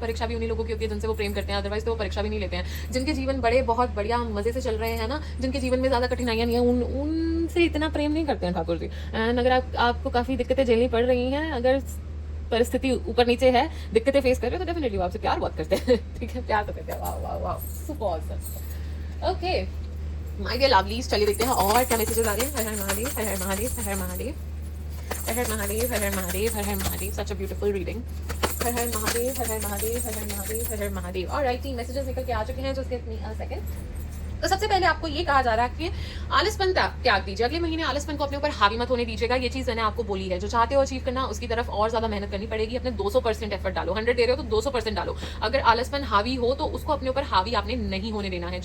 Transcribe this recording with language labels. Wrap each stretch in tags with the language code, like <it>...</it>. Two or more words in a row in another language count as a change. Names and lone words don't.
<hi>परीक्षा भी उन्हीं लोगों की होती है जिनसे वो प्रेम करते हैं, अदरवाइज तो वो परीक्षा भी नहीं लेते हैं। जिनके जीवन बड़े बहुत बढ़िया मजे से चल रहे हैं ना, जिनके जीवन में ज्यादा कठिनाइयां नहीं है, उनसे इतना प्रेम नहीं करते हैं ठाकुर जी। एंड अगर आपको काफी दिक्कतें झेलनी पड़ रही हैं, अगर परिस्थिति ऊपर नीचे है, दिक्कतें फेस कर रहे हो, तो डेफिनेटली वो आपसे प्यार बहुत करते हैं, ठीक है, प्यार तो करते हैं। वाह वाह वाह,</hi> <en>super awesome. okay my dear lovelies,</en> <hi>चलिए देखते हैं और क्या मैसेजेस आ रहे हैं। हर हर महादेव, हर हर महादेव, हर हर महादेव, हर हर महादेव, हर हर महादेव, हर हर महादेव।</hi> <en>such a beautiful reading.</en> <hi>हर हर महादेव, हर हर महादेव, हर हर महादेव, हर हर महादेव। ऑलराइट, 3 मैसेजेस निकल के आ चुके हैं,</hi> <en>just give me a second.</en> <hi>तो सबसे पहले आपको ये कहा जा रहा है कि आलसपन त्याग दीजिए। अगले महीने आलसपन को अपने ऊपर हावी मत होने दीजिएगा। ये चीज मैंने आपको बोली है, जो चाहते हो अचीव करना उसकी तरफ और ज्यादा मेहनत करनी पड़ेगी। अपने 200% एफर्ट डालो। 100 दे रहे हो तो 200% डालो। अगर आलसपन हावी हो तो उसको अपने ऊपर हावी आपने नहीं होने देना है।</hi>